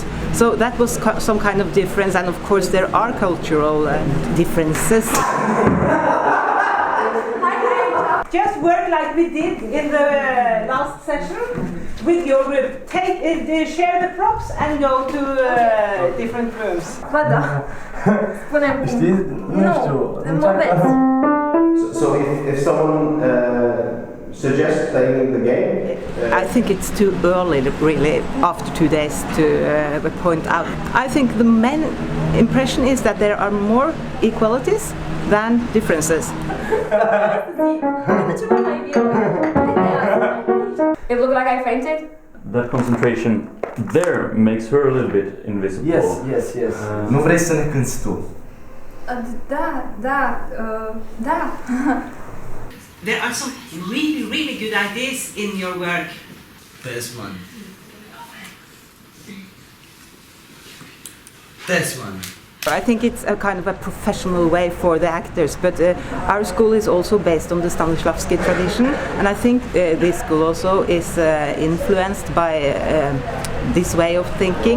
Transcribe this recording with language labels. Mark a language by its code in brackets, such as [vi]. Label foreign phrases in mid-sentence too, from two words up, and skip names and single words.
[en] So that was some kind of difference, and of course there are cultural differences. Just work like we did in the last session with your group. Share the props and go to different rooms. [ro] Ba da. Spune-mi. Știi? Nu știu. [en] So if someone suggests playing the game? I think it's too early, really, after 2 days to point out. I think the main impression is that there are more equalities than differences. It looked like I fainted? That concentration there makes her a little bit invisible. Yes. [ro] Nu vrei să ne cânti tu? Da. [en] There are some really good ideas in your work. This one. I think it's a kind of a professional way for the actors, but our school is also based on the Stanislavski tradition, and I think this school also is influenced by this way of thinking.